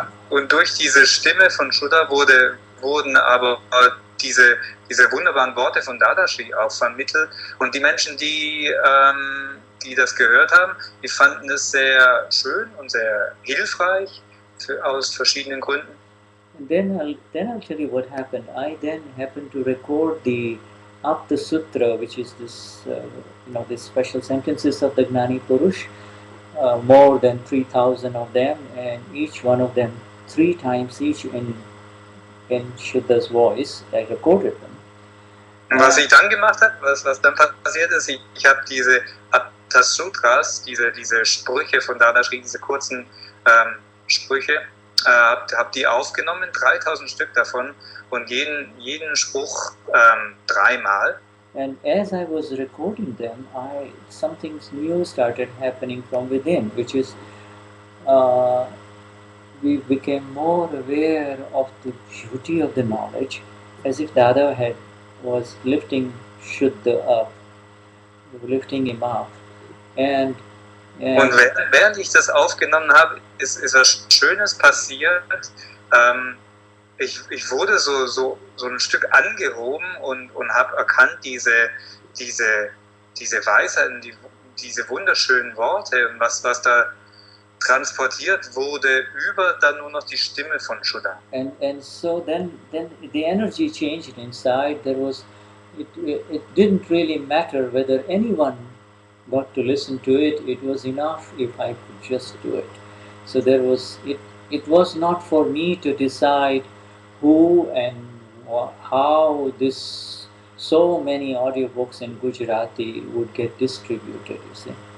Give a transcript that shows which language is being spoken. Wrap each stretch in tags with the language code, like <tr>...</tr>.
<de>Und durch diese Stimme von Shuddha wurden aber diese wunderbaren Worte von Dadashri auch vermittelt. Und die Menschen, die das gehört haben, die fanden es sehr schön und sehr hilfreich aus verschiedenen Gründen.</de> <en>And then I'll tell you what happened. I then happened to record the Apta Sutra, which is this these special sentences of the Gnani Purush, more than 3,000 of them, and each one of them 3 times each in Shuddha's voice. I recorded them.</en> <de>Und was ich dann gemacht habe, was dann passiert ist, ich habe diese Apta Sutras, diese Sprüche von Dadashri, diese kurzen Sprüche, habe die aufgenommen, 3.000 Stück davon, und jeden Spruch 3-mal.</de> <en>And as I was recording them, something new started happening from within, which is we became more aware of the beauty of the knowledge, as if Dada was lifting Shuddha up, lifting him up. And</en> <de>während ich das aufgenommen habe, ist was Schönes passiert. Ich wurde so ein Stück angehoben und habe erkannt, diese Weisheiten, diese wunderschönen Worte und was da transportiert wurde über dann nur noch die Stimme von Shuddha.</de> <en>And so then the energy changed inside. It didn't really matter whether anyone got to listen to it. It was enough if I could just do it. So it was not for me to decide who and how so many audiobooks in Gujarati would get distributed, you see.</en>